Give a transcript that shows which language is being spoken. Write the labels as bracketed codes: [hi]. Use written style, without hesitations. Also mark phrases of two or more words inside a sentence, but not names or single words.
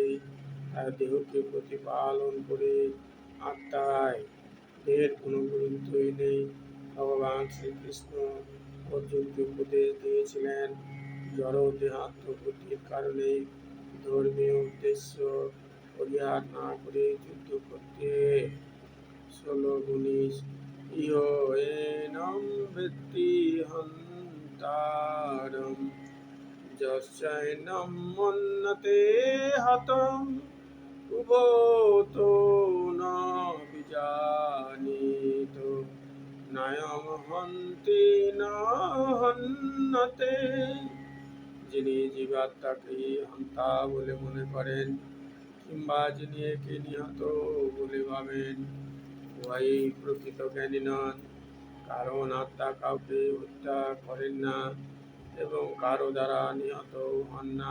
[bn] তাই দেহকে প্রতিপালন করে আত্মায় দেহের কোনো গুরুত্বই নেই। ভগবান শ্রীকৃষ্ণ অর্জুনকে উপদেশ দিয়েছিলেন, জড় দেহাত্মবুদ্ধির কারণে ধর্মীয় উদ্দেশ্য পরিহার না করে যুদ্ধ করতে। [sa] 16-19 ইহ এনং বেত্তি হন্তারং যস্যৈনং মন্যতে হতং উভতো ন বিজানীত নায়ং হন্তি ন হন্যতে। [bn] যিনি জীবাত্মাকে হন্তা বলে মনে করেন, কিংবা যিনি একে নিহত বলে ভাবেন, উভয়ই প্রকৃত জ্ঞানী নন। কারণ আত্মা কাউকে হত্যা করেন না এবং কারো দ্বারা নিহত হন না।